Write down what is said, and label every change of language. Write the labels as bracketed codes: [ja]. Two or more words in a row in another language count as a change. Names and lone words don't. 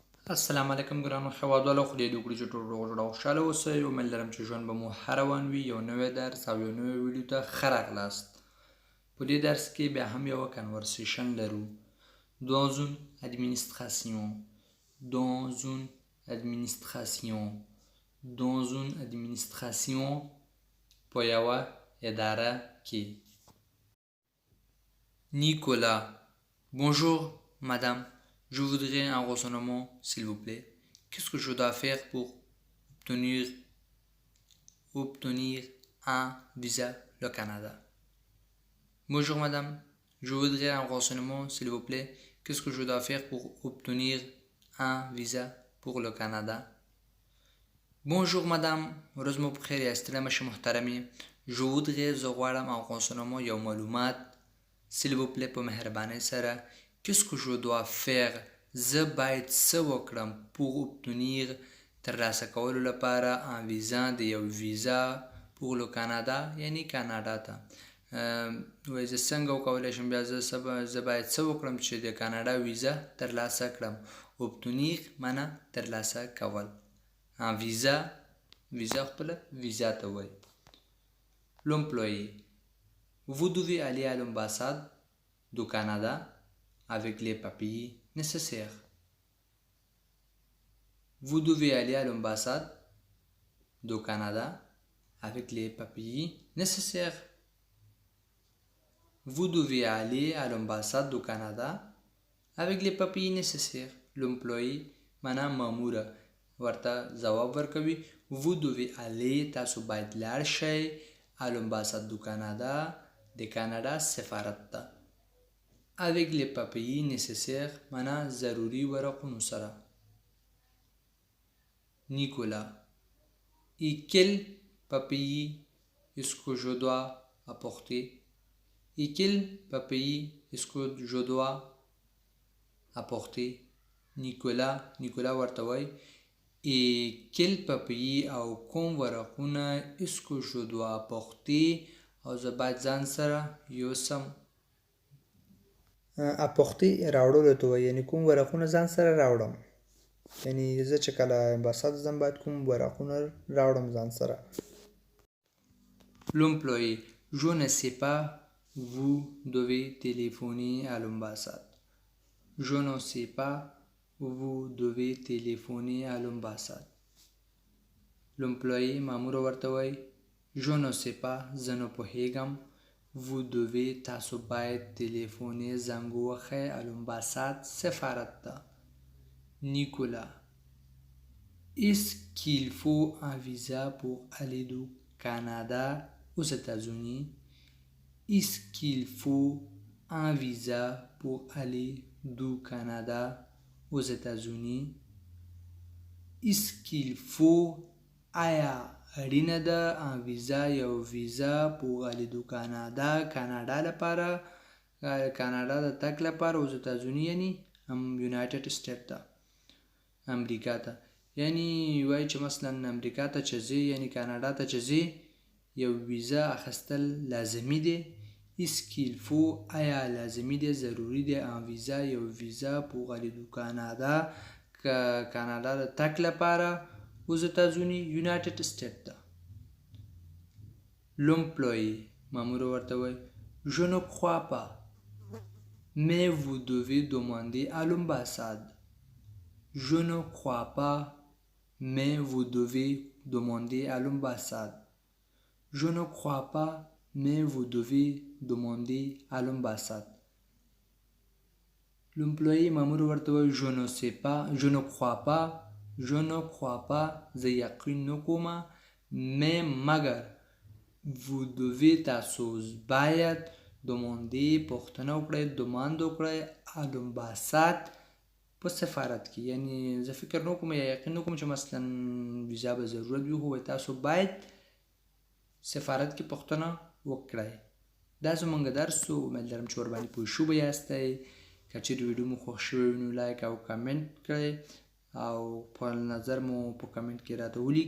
[ps] السلام علیکم ګرانو هیوادوالو، خدای دې وکړي چې ټول روغ جوړ او خوشحاله اوسئ. امید لرم چې ژوند به مو هر روان وي. یو نوی درس او یو نوی ویډیو ته ښه راغلاست. په دې درس کې بیا هم یوه کنورسیشن لرو. [fr] dans une administration dans une administration dans une administration [ps] په یوه اداره کې. [fr] Nicolas: Bonjour madame, je voudrais un renseignement s'il vous plaît. Qu'est-ce que je dois faire pour obtenir un visa au Canada? Bonjour madame, je voudrais un renseignement s'il vous plaît. Qu'est-ce que je dois faire pour obtenir un visa pour le Canada? Bonjour madame, [ps] روز مو بخیر یا ستړی مشه محترمې. [fr] Je voudrais [ps] زه غواړم [fr] un renseignement [ps] یو معلومات [fr] s'il vous plaît [ps] په مهربانۍ سره. [fr] Qu'est-ce que je dois faire [ps] زه باید څه وکړم [fr] pour obtenir [ps] ترلاسه کولو لپاره [fr] un visa [ps] د یو ویزا [fr] pour le Canada [ps] یعنی کاناډا ته. وایي زه څنګه وکولی شم بیا زه باید څه وکړم چې د کاناډا ویزا ترلاسه کړم. obtenir معنا ترلاسه کول. [fr] un visa [ps] خپله ویزا ته وایي. [fr] l'employé: Vous devez aller à l'ambassade du Canada avec les papiers nécessaires. Vous devez aller à l'ambassade du Canada avec les papiers nécessaires. Vous devez aller à l'ambassade du Canada avec les papiers nécessaires. [ps] L'employé معنا ماموره ورته ځواب ورکوي. [fr] Vous devez aller [ps] تاسو باید لاړ شئ [fr] à l'ambassade du Canada [ps] د کاناډا سفارت ته. [fr] avec les papiers nécessaires [ps] معنا ضروري ورقونو سره. [fr] Nicolas: Et quels papiers est-ce que je dois apporter? Et quels papiers est-ce que je dois apporter? [ps] Nicolas ورته وایي [fr] et quels papiers [ps] او کوم ورقونه [fr] est-ce que je dois apporter [ps] او زه باید ځان سره یوسم. apporter راوړلو ته وایي، یعنې کوم ورقونه ځان سره راوړم. یعنې زه چې کله امباساد ځم باید کوم ورقونه راوړم ځان سره. [fr] L'employé: Je ne sais pas, vous devez téléphoner à l'ambassade. Je ne sais pas, vous devez téléphoner à l'ambassade. [ps] L'employé مامور ورته وایي [fr] je ne sais pas [ps] زه نه پوهیږم. [fr] vous devez [ps] تاسو باید تلیفوني زنګ ووهئ [fr] à l'ambassade [ps] سفارت ته. [fr] Nicolas: Est-ce qu'il faut un visa pour aller du Canada aux États-Unis? Est-ce qu'il faut un visa pour aller du Canada aux États-Unis? Est-ce qu'il faut [ps] آیا اړینه ده [fr] un visa [ps] یو ویزا [fr] pour aller du Canada [ps] کاناډا لپاره کاناډا د تګ لپاره [fr] aux États-Unis [ps] یعنی یونایټډ سټیټ ته امریکا ته. یعنی وایي چې مثلا امریکا ته چې ځې یعنی کاناډا ته چې ځې یو ویزا اخیستل لازمي دی. [fr] Est-ce qu'il faut [ps] آیا لازمي دی ضروري دی [fr] un visa [ps] یو ویزا [fr] pour aller du Canada [ps] کاناډا د تګ لپاره [fr] aux États-Unis [ps] United States ته. [fr] L'employé [ps] مامور ورته وایي [fr] je ne crois pas mais vous devez demander à l'ambassade. Je ne crois pas mais vous devez demander à l'ambassade. Je ne crois pas mais vous devez demander à l'ambassade. L'employé [ps] مامور ورته وایي [fr] je ne sais pas je ne crois pas je ne crois pas [ps] زه یقین نه کوم [fr] mais مګر vous devez [ps] تاسو باید [fr] demander [ps] پوښتنه وکړئ [fr] demand وکړئ à l'ambassade [ps] په سفارت کې. یعنی زه فکر نه کوم یا یقین نه کوم چې مثلا ویزا به ضرورت وي خو تاسو باید سفارت کې پوښتنه وکړئ. دا زموږ درس و. امید لرم چې ورباندې پوه شوي یاستئ. که چیرې ویډیو مو خوښ شوی وي نو لایک او کمنټ کړئ او په نظر مو په کمنټ کې راته ولیکئ.